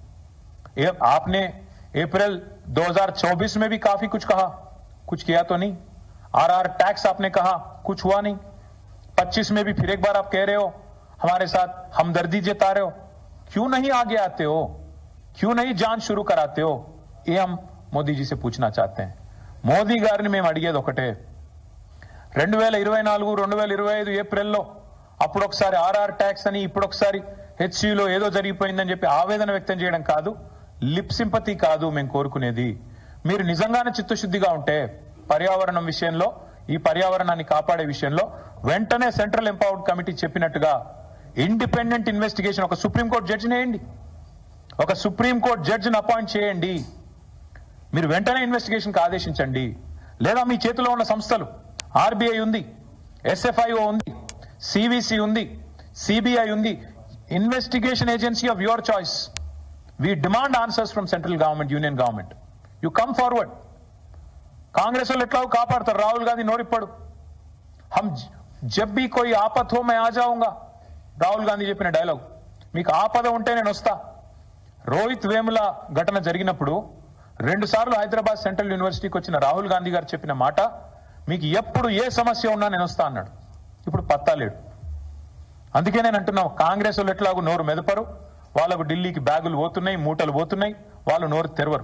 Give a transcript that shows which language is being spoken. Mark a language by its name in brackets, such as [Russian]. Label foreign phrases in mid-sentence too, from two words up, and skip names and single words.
[Hindi] आपने अप्रैल 2024 में भी काफी कुछ कहा, कुछ किया तो नहीं. [English] RR tax [Hindi] आपने कहा, कुछ हुआ नहीं. 25 में भी फिर एक बार आप कह रहे हो हमारे साथ हमदर्दी जता रहे हो. क्यों नहीं आगे आते हो? क्यों नहीं जांच शुरू कराते हो? ये हम मोदी जी से पूछना चाहते हैं. [Telugu] మోదీ గారిని మేము అడిగేది ఒకటే, 2024-2025 ఏప్రిల్లో అప్పుడొకసారి [English] RR tax [Telugu] అని, ఇప్పుడొకసారి హెచ్సిలో ఏదో జరిగిపోయిందని చెప్పి ఆవేదన వ్యక్తం చేయడం కాదు, [English] lip sympathy [Telugu] కాదు మేము కోరుకునేది. మీరు నిజంగానే చిత్తశుద్ధిగా ఉంటే పర్యావరణం విషయంలో, ఈ పర్యావరణాన్ని కాపాడే విషయంలో వెంటనే సెంట్రల్ ఎంపవర్డ్ కమిటీ చెప్పినట్టుగా [English] independent investigation, [Telugu] ఒక [English] supreme court judge [Telugu] వేయండి, ఒక [English] supreme court judge [Telugu] అపాయింట్ చేయండి. మీరు వెంటనే ఇన్వెస్టిగేషన్కి ఆదేశించండి. లేదా మీ చేతిలో ఉన్న సంస్థలు, ఆర్బీఐ ఉంది, ఎస్ఎఫ్ఐఓ ఉంది, సివిసి ఉంది, సిబిఐ ఉంది, [English] investigation agency of your choice. We demand answers from central government, union government. You come forward. [Telugu] కాంగ్రెస్ వాళ్ళు ఎట్లా కాపాడతారు, రాహుల్ గాంధీ నోరిప్పడు. [Hindi] हम जब भी कोई आपत हो मैं आ जाऊंगा, राहुल गांधी [Telugu] చెప్పిన డైలాగ్. మీకు ఆపద ఉంటే నేను వస్తా. రోహిత్ వేముల ఘటన జరిగినప్పుడు 2 సార్లు హైదరాబాద్ సెంట్రల్ యూనివర్సిటీకి వచ్చిన రాహుల్ గాంధీ గారు చెప్పిన మాట, మీకు ఎప్పుడు ఏ సమస్య ఉన్నా నేను వస్తా అన్నాడు. ఇప్పుడు పత్తా లేడు. అందుకే నేను అంటున్నా, కాంగ్రెస్ వాళ్ళు ఎట్లాగో నోరు మెదపరు, వాళ్ళకు ఢిల్లీకి బ్యాగులు పోతున్నాయి, మూటలు పోతున్నాయి, వాళ్ళు నోరు తెరవరు.